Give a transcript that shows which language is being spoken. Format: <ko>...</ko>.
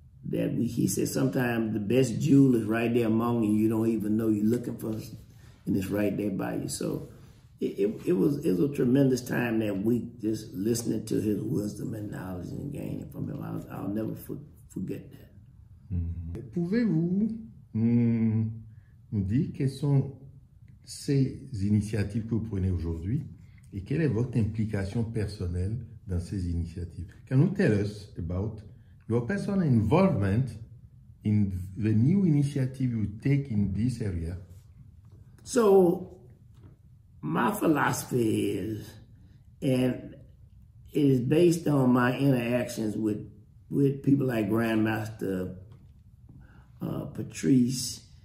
<en>He said sometimes the best jewel is right there among you. You don't even know you're looking for it, and it's right there by you. So it was a tremendous time that week, just listening to his wisdom and knowledge and gaining from him. I'll never forget that.</en> <fr>Pouvez-vous nous dire quelles sont ces initiatives que vous prenez aujourd'hui et quelle est votre implication personnelle dans ces initiatives?</fr> <en>Can you tell us about your personal involvement in the new initiative you take in this area? So, my philosophy is, and it is based on my interactions with people like Grandmaster Patrice.</en>